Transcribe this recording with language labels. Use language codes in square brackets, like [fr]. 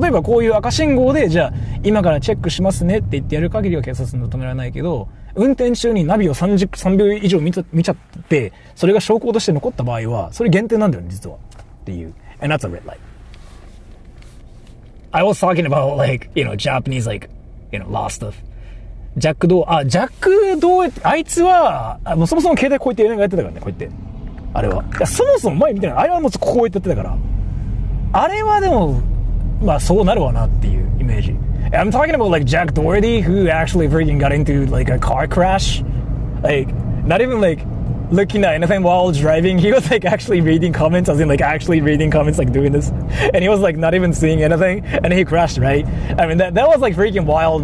[ja] 例えばこういう赤信号で、じゃあ今からチェックしますねって言ってやる限りは警察に止められないけど、運転中にナビを3秒以上見ちゃって、それが証拠として残った場合は、それ限定なんだよね、実は。っていう。 [en] And that's a red light. I was talking about, like, Japanese, like, law stuff. [ja] ジャックドー、あいつは、もうそもそも携帯こうやってやってたからね、こうやって。あれは。いや、そもそも前見てない。あれはもうこうやってやってたから。あれはでも、まあそうなるわなっていうイメージ。 [en] I'm talking about like Jack Doherty who actually freaking got into like a car crash. Like, not even like looking at anything while driving. He was like actually reading comments, as in like actually reading comments, like doing this. And he was like not even seeing anything. And he crashed, right? I mean, that was like freaking wild.